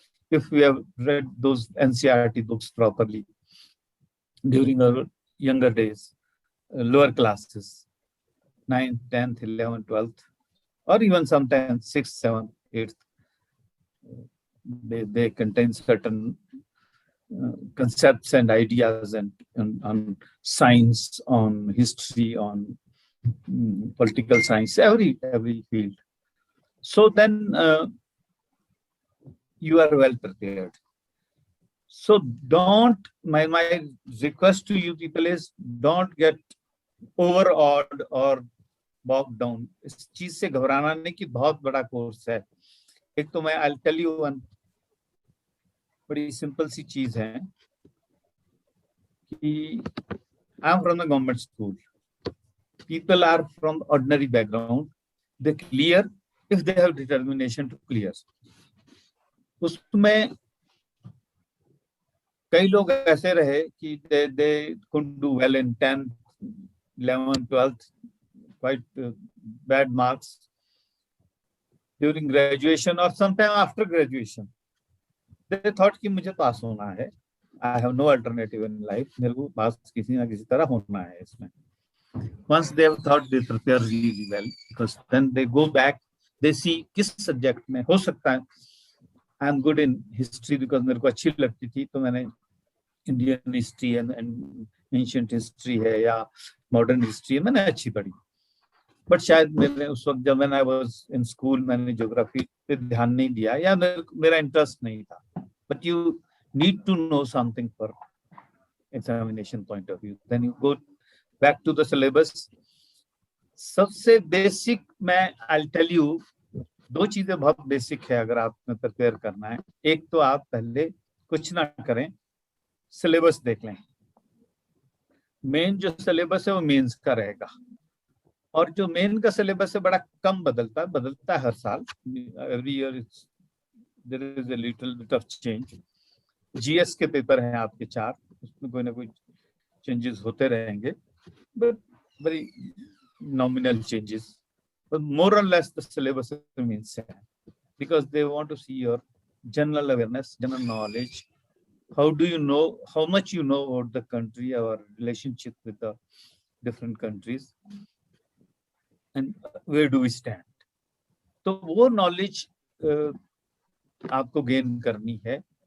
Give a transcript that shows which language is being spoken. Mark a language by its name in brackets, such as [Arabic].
[English] If we have read those NCERT books properly during our younger days, lower classes, 9th, 10th, 11th, 12th, or even sometimes 6th, 7th, 8th, they contain certain concepts and ideas and on science, on history, on political science, every field. So then you are well prepared. So don't, my request to you people is, don't get overawed or bogged down. [Hindi] इस चीज से घबराना नहीं कि बहुत बड़ा course है. एक तो मैं [English] I'll tell you one [Hindi] बड़ी सिंपल सी चीज है कि [English] I'm from the government school. People are from ordinary background. They clear if they have determination to clear. [Hindi] उसमें कई लोग ऐसे रहे कि [English] they couldn't do well in 10th, 11th, 12th, quite bad marks during graduation or sometime after graduation. They thought [Hindi] कि मुझे पास होना है. [English] I have no alternative in life. [Hindi] मेरे को पास किसी ना किसी तरह होना है इसमें. [English] Once they have thought, they prepare really well, because then they go back, they see [Hindi] किस subject में हो सकता है. [English] I am good in history because [Hindi] मेरे को अच्छी लगती थी, तो मैंने [English] Indian history and ancient history [Hindi] है या [English] modern history [Hindi] है, मैंने अच्छी पढ़ी. But शायद मैंने उस वक्त जब [English] I was in school [Hindi] मैंने geography पे ध्यान नहीं दिया या मेरा interest नहीं था. [English] But you need to know something for examination point of view. Then you go back to the syllabus. [Hindi] सबसे basic मैं [English] I'll tell you, [Hindi] दो चीजें बहुत basic है अगर आपने prepare करना है. एक तो आप पहले कुछ ना करें, syllabus देख लें. Main जो syllabus है वो mains का रहेगा. और जो main का syllabus है बड़ा कम बदलता है हर साल. [English] Every year there is a little bit of change. [Hindi] GS के पेपर हैं आपके 4, उसमें कोई ना कोई changes होते रहेंगे, [English] but very nominal changes. But more or less the syllabus remains same, because they want to see your general awareness, general knowledge. How do you know, how much you know about the country, our relationship with the different countries, and where do we stand. [Hindi] तो वो knowledge आपको gain करनी है.